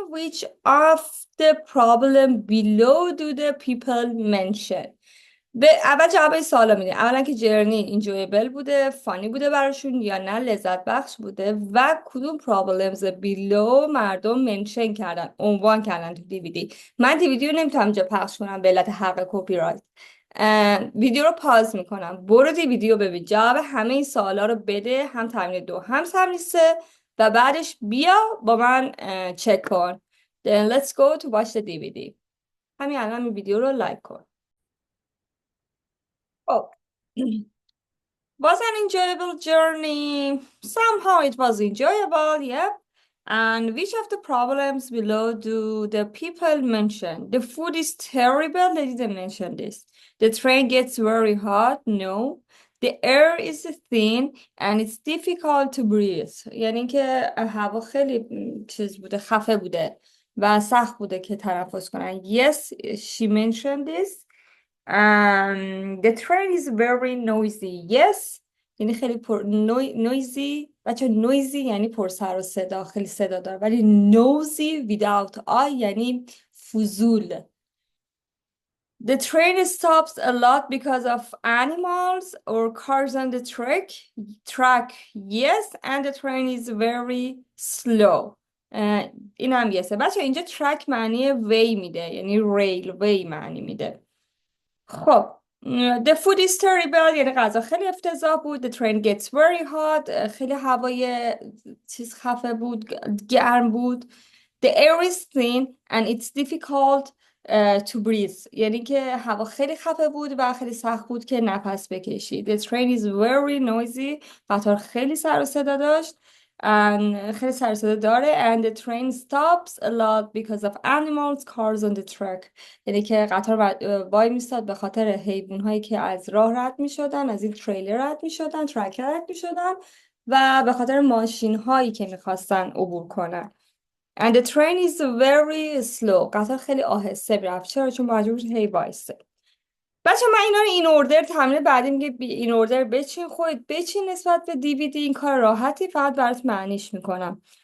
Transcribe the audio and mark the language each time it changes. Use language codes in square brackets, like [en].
[en] Which of the problem below do the people mention؟ [fa] اول جواب این سوالا میدیم. اولا که جرنی اینجویبل بوده، فانی بوده براشون یا نه لذت بخش بوده و کدوم پرابلمز بیلو مردم منشن کردن، عنوان کردن تو دیویدی. من دیویدی رو نمیتونم اینجا پخش کنم به علت حق کپی رایت. ویدیو رو پاز میکنم، برو دیویدی رو ببین، جواب همه این سوالا رو بده، هم تمرین 2 هم تمرین 3 و بعدش بیا با من چک کن. [en] Then let's go to watch the DVD. [fa] همین الان این ویدیو رو لایک کن. [en] Oh, was an enjoyable journey. Somehow it was enjoyable, yeah. And which of the problems below do the people mention? The food is terrible. They didn't mention this. The train gets very hot. No. The air is thin and it's difficult to breathe. [fa] یعنی که هوا خیلی چیز بوده، خفه بوده و سخت بوده که تنفس کنن. [en] Yes, she mentioned this. The train is very noisy. Yes. [fa] یعنی خیلی noisy. بچه noisy یعنی پر سر و صدا، خیلی صدا داره. ولی noisy [en] without I [fa] یعنی فضول. [en] The train stops a lot because of animals or cars on the track. Yes. And the train is very slow. [fa] این هم یسه. بچه اینجا track معنی way میده، یعنی railway معنی میده. خب [en] the food is terrible [fa] یعنی غذا خیلی افتضاح بود. [en] The train gets very hot [fa] خیلی هوای چیز خفه بود، گرم بود. [en] The air is thin and it's difficult to breathe [fa] یعنی که هوا خیلی خفه بود و خیلی سخت بود که نفس بکشی. [en] The train is very noisy [fa] قطار خیلی سر و صدا داشت and خیلی سر و صدا داره. [en] And the train stops a lot because of animals, cars on the track [fa] یعنی که قطار وای میستاد به خاطر حیوان‌هایی که از راه رد می‌شدن، از این تریلر رد می‌شدن، ترک رد می‌شدن و به خاطر ماشین‌هایی که می‌خواستن عبور کنن. [en] And the train is very slow [fa] قطار خیلی آهسته می‌رفت. چرا؟ چون مجبور بود هی وایسه. بچه من اینا رو این اوردر، تمرین بعدی میگه این اوردر بچین، خودت بچین نسبت به دیویدی. این کار راحتی، فقط برات معنیش میکنم.